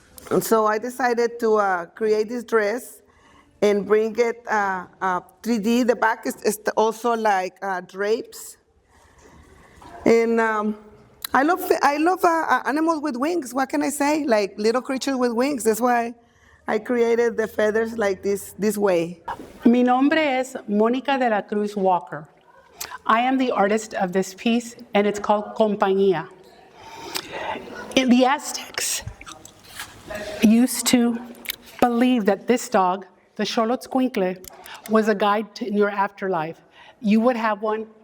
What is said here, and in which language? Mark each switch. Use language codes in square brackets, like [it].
[en] And so I decided to create this dress and bring it 3D. The back is also like drapes. And I love animals with wings. What can I say? Like little creatures with wings. That's why I created the feathers like this way. [es] Mi nombre es Mónica de la Cruz Walker. [en] I am the artist of this piece, and it's called Compañía. In the Aztecs used to believe that this dog, the Xolotzcuincle, was a guide in your afterlife. You would have one.